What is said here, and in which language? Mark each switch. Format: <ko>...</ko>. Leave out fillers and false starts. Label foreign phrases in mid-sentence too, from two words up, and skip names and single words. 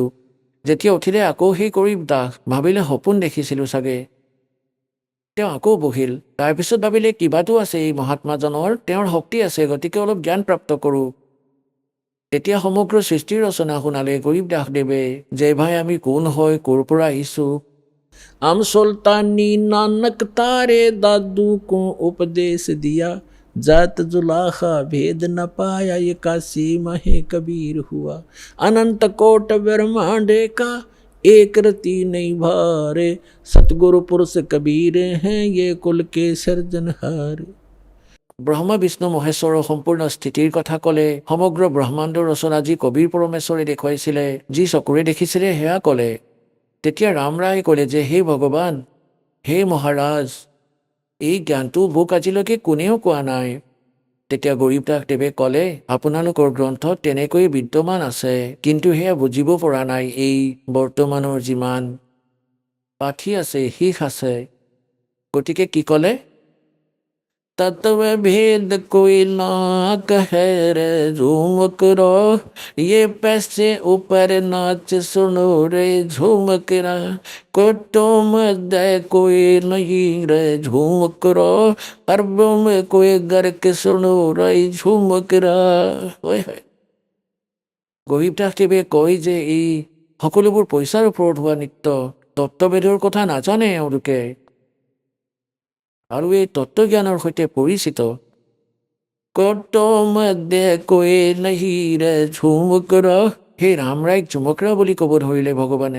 <as>যেতিয়া উঠিলে আকৌ সেই গৰীবদাস, ভাবিলে সপোন দেখিছিলোঁ চাগে। তেওঁ আকৌ বহিল। তাৰপিছত ভাবিলে কিবাটো আছে এই মহাত্মাজনৰ, তেওঁৰ শক্তি আছে, গতিকে অলপ জ্ঞান প্ৰাপ্ত কৰোঁ। তেতিয়া সমগ্ৰ সৃষ্টিৰ ৰচনা শুনালে গৰীবদাস দেৱে, যে ভাই আমি কোন হয়, ক'ৰ পৰা আহিছোঁ।</as> <hi>हम सुल्तानी नानक तारे दादू को उपदेश दिया, जात जुलाखा भेद न पाया, ये काशी महे कबीर हुआ, अनंत कोट ब्रह्मांड का एक रति नहीं भारे, सतगुरु पुरुष कबीर हैं ये कुल के सर्जनहार।</hi> <as>ব্ৰহ্মা বিষ্ণু মহেশ্বৰৰ সম্পূৰ্ণ স্থিতিৰ কথা ক'লে। সমগ্ৰ ব্ৰহ্মাণ্ডৰ ৰচনা যি কবিৰ পৰমেশ্বৰে দেখুৱাইছিলে, যি চকুৰে দেখিছিলে, সেয়া ক'লে। তেতিয়া ৰামৰাই ক'লে যে হে ভগৱান, হে মহাৰাজ, এই জ্ঞানটো মোক আজিলৈকে কোনেও কোৱা নাই। তেতিয়া গৰীবদাস দেৱে ক'লে, আপোনালোকৰ গ্ৰন্থত তেনেকৈয়ে বিদ্যমান আছে, কিন্তু সেয়া বুজিব পৰা নাই। এই বৰ্তমানৰ যিমান পাঠী আছে, শিখ আছে, গতিকে কি ক'লে?</as> <hi>तत्व भेद कोई ना कहे रे झूमक रो ये पैसे ऊपर नाच सुनो रे झूमक रा कुटुम दे कोई नहीं रे झूमक रो अरबों में कोई गर्क सुनो रे झूमक रा</hi> <as>গৰীবদাসদেৱে কয় যে এই সকলোবোৰ পইচাৰ ওপৰত হোৱা নৃত্য তত্ত্বভেদৰ কথা নাজানে এওঁলোকে আৰু এই তত্ত্বজ্ঞানৰ সৈতে পৰিচিত সেই ৰামৰাইক ঝুমকৰা বুলি ক'ব ধৰিলে ভগৱানে।</as>